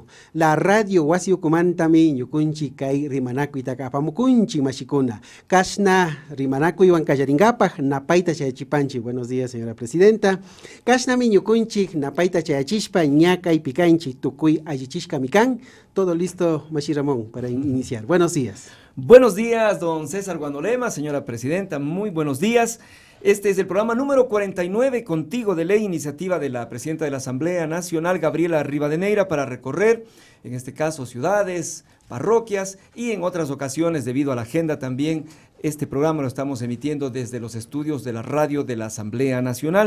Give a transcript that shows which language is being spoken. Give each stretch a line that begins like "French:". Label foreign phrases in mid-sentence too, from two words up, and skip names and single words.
Spanish: La radio
Quechua: wasi ukumantami ñukunchik kay rimanakuyta apamukunchik mashikuna. Kashna rimanakuywan kallaringapaj napayta chayachipanchik.
Spanish: Buenos días, señora presidenta.
Quechua: Kashnami ñukunchik napayta chayachishpa ñakay pikanchik tukuy allichishkami kan.
Spanish: Todo listo, Mashi Ramón, para iniciar. Buenos días. Buenos días, don César Guandolema, señora presidenta, muy buenos días. Este es el programa número 49, Contigo de Ley, iniciativa de la presidenta de la Asamblea Nacional, Gabriela Rivadeneira, para recorrer, en este caso, ciudades, parroquias y en otras ocasiones, debido a la agenda también, este programa lo estamos emitiendo desde los estudios de la radio de la Asamblea Nacional.